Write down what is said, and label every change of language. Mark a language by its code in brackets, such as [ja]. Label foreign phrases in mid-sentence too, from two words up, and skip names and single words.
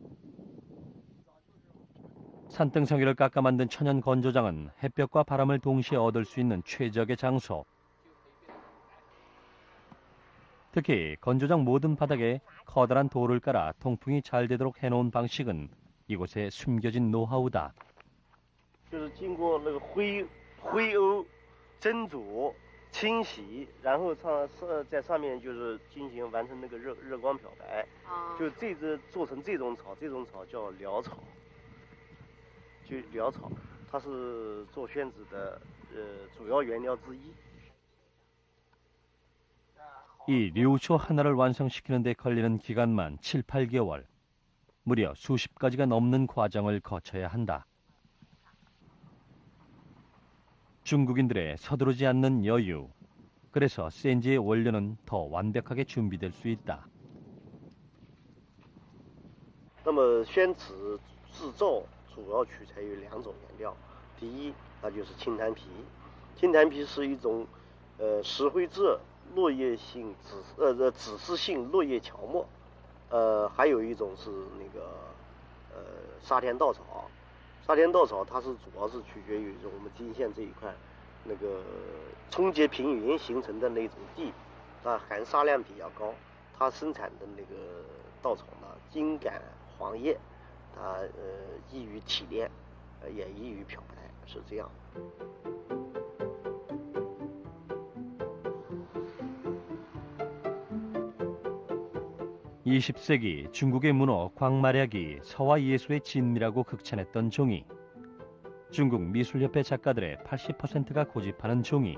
[ko] 산등성이를 깎아 만든 천연 건조장은 햇볕과 바람을 동시에 얻을 수 있는 최적의 장소. 특히 건조장 모든 바닥에 커다란 돌을 깔아 통풍이 잘 되도록 해놓은 방식은 이곳에 숨겨진 노하우다. [zh] 就是经过那个灰沤、蒸煮、清洗，然后在上面就是进行完成那个热光漂白。就这只做成这种草叫潦草，就潦草，它是做宣纸的主要原料之一。 [ko] 이 류초 하나를 완성시키는 데 걸리는 기간만 7~8개월. 무려 수십 가지가 넘는 과정을 거쳐야 한다. 중국인들의 서두르지 않는 여유. 그래서 센지의 원료는 더 완벽하게 준비될 수 있다. [zh] 那么宣纸制造主要取材于2种原料，第一，那就是青檀皮。青檀皮是一种石灰质。落叶性紫丝性落叶乔木，还有一种是那个沙田稻草。沙田稻草它主要是取决于我们金县这一块那个冲积平原形成的那种地，它含沙量比较高，它生产的那个稻草呢茎秆黄叶，它易于提炼，也易于漂白，是这样。 [ko] 20세기 중국의 문호 광마략이 서화 예술의 진미라고 극찬했던 종이. 중국 미술협회 작가들의 80%가 고집하는 종이.